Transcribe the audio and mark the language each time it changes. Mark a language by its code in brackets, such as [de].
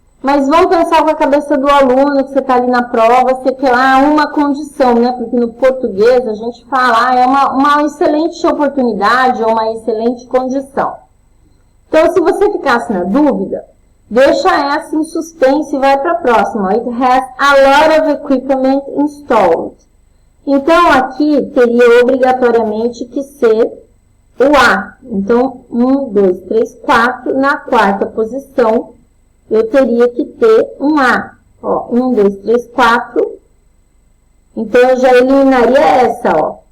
[pt] Mas vamos pensar com a cabeça do aluno, que você está ali na prova, você quer lá uma condição, né? Porque no português a gente fala, é uma excelente oportunidade ou uma excelente condição. Então, se você ficasse na dúvida, Deixa essa em suspense e vai para a próxima. [en] It has a lot of equipment installed. [pt] Então, aqui teria obrigatoriamente que ser o A. Então, 1, 2, 3, 4. Na quarta posição, eu teria que ter um A. Ó, 1, 2, 3, 4. Então, eu já eliminaria essa, ó.